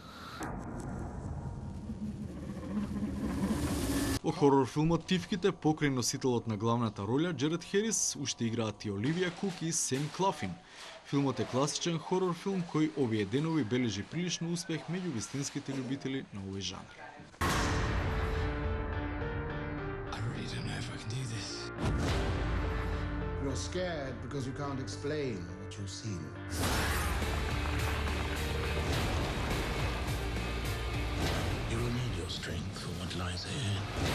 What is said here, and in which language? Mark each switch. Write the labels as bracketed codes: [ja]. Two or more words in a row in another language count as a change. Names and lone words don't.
[mk] Во хорор филмот Тивките, покрај носителот на главната роља Джеред Херис, уште играат и Оливија Кук и Сем Клафин. Филмот е класичен хорор филм кој овие денови бележи прилично успех меѓу вистинските љубители на овој жанр. [en] I really don't know if I can do this. You're scared because you can't explain what you've seen. You will need your strength for what lies ahead.